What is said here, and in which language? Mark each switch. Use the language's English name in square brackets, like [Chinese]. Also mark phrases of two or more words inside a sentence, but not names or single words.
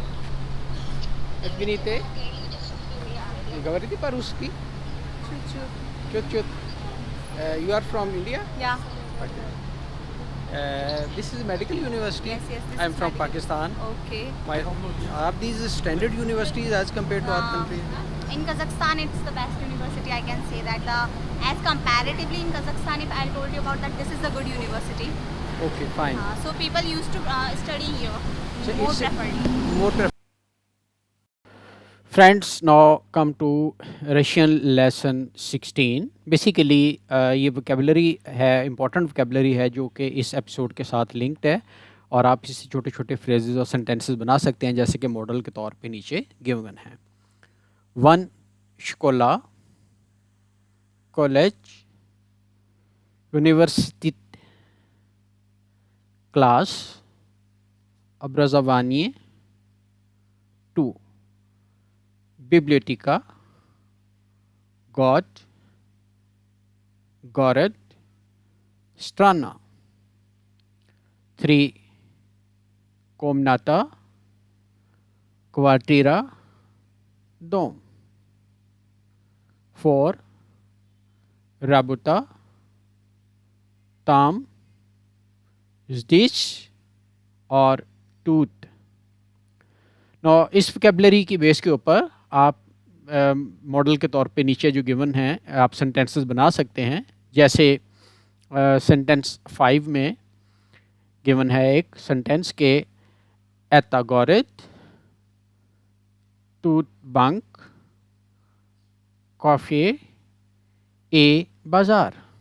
[Russian] Извините, говорите по-русски? Чуть-чуть. Chut. [English] You are from India? Yeah. This is medical university. Yes, this I'm is from medical. Pakistan. Okay. Are these standard universities as compared to our country? In Kazakhstan, it's the best university. I can say that as comparatively in Kazakhstan, if I told you about that, this is a good university. Okay, fine. So people used to study here So more it's preferably. more Friends, now come to Russian lesson 16. [Hindi] Basically ये vocabulary है, [English] important vocabulary [Hindi] है जो कि इस एपिसोड के साथ लिंक्ड है और आप इससे छोटे छोटे फ्रेजेस और सेंटेंसेस बना सकते हैं जैसे कि मॉडल के तौर पे नीचे गिवन है. [Russian] 1 школа, कॉलेज, университет, क्लास, образование. 2 библиотека, год, город, страна. 3 комната, квартира, дом. 4 работа, там, здесь और टूट. [Hindi] इस वोकैबुलरी की बेस के ऊपर आप मॉडल के तौर पे नीचे जो गिवन हैं आप सेंटेंसेस बना सकते हैं. जैसे सेंटेंस 5 में गिवन है एक सेंटेंस के [Russian] это город тут банк кафе и базар.